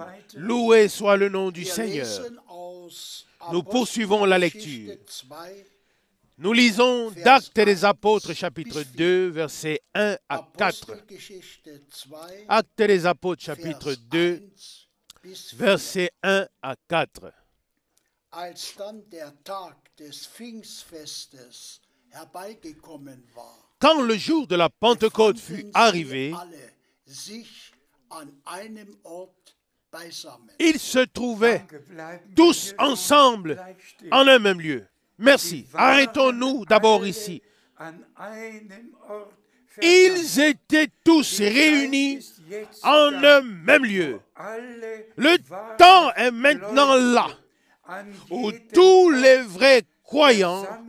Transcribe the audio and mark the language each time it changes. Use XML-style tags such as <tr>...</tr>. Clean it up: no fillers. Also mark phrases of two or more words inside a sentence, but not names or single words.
<fr>Loué soit le nom du Seigneur. Nous poursuivons la lecture. Nous lisons d'Actes des Apôtres, chapitre 2, versets 1 à 4. Actes des Apôtres, chapitre 2, versets 1 à 4.</fr> <de>Als dann der Tag des Pfingstfestes herbeigekommen war,</de> <fr>Quand le jour de la Pentecôte fut arrivé,</fr> <de>alle sich an einem Ort beisammen.</de> <fr>ils se trouvaient tous ensemble en un même lieu. Merci. Arrêtons-nous d'abord ici. Ils étaient tous réunis en un même lieu. Le temps est maintenant là où tous les vrais croyants</fr>